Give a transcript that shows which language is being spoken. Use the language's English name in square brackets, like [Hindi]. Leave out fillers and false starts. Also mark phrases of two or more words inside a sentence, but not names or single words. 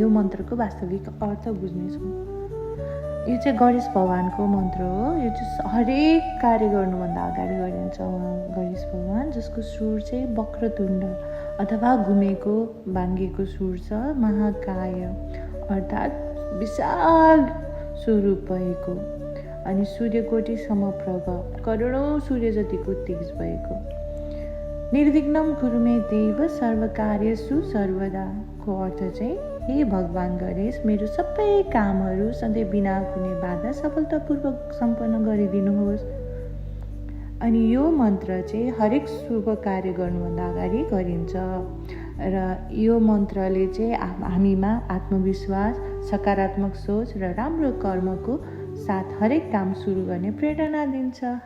[Nepali] यो मन्त्रको वास्तविक अर्थ बुझ्नेछौँ। यो चाहिँ गणेश भगवानको मन्त्र हो। यो चाहिँ हरेक कार्य गर्नुभन्दा अगाडि गरिन्छ गणेश भगवान, जसको सुर चाहिँ वक्रतुण्ड अथवा घुमेको भाङ्गेको सुर छ। महाकाय अर्थात् विशाल स्वरूप भएको अनि [Sanskrit] सूर्यकोटि समप्रभ [Nepali] करोडौँ सूर्य जतिको तेज भएको। [Sanskrit] निर्विघ्नं कुरु मे देव सर्वकार्येषु सर्वदा [Nepali] को अर्थ चाहिँ हे भगवान गणेश, मेरो सबै कामहरू सधैँ बिना कुनै बाधा सफलतापूर्वक सम्पन्न गरिदिनुहोस्। अनि यो मन्त्र चाहिँ हरेक शुभ कार्य गर्नुभन्दा अगाडि गरिन्छ र यो मन्त्रले चाहिँ हामीमा आत्मविश्वास, सकारात्मक सोच र राम्रो कर्मको साथ हरेक काम सुरु गर्ने प्रेरणा दिन्छ।